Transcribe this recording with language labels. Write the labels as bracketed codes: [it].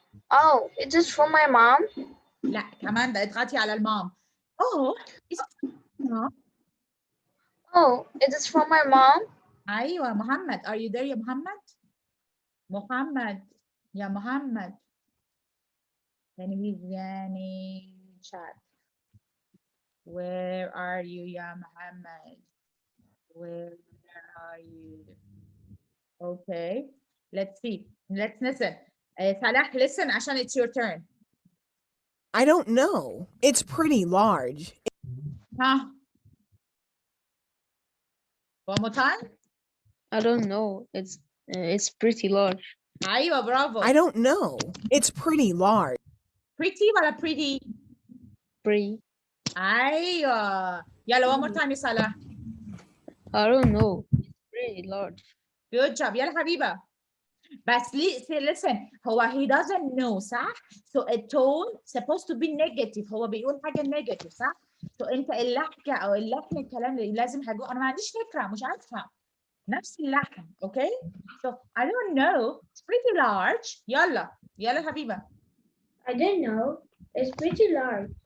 [en] Oh, is it from my mom? [ar] لا كمان ده اضغطي على المام. [en] Oh, is it from my mom? Oh, is it from my mom? [ar] ايوه محمد. [en] Are you there يا محمد؟ محمد يا محمد. Can we يعني chat? Where are you يا محمد? Where are you? Okay, let's see. Let's listen. Salah, listen عشان it's your turn. I don't know. It's pretty large. Huh? One more time. I don't know. It's pretty large. [ar] أيوة برافو. [en] I don't know. It's pretty large. Pretty ولا pretty? Pretty. [ar] أيوة. [en] يلا one more time يا صلاح. I don't know. It's pretty large. Good job. يلا حبيبة. بس listen. هو he doesn't know صح؟ So a tone supposed to be negative. [ar] هو بيقول حاجة negative صح؟ So أنت اللهجة أو اللحن الكلام اللي لازم هجو. أنا ما عنديش فكرة مش عارفة. نفس اللحن. Okay? [en] So I don't know. It's pretty large. [ar] يلا. يلا حبيبة. [en] I don't know. It's pretty large.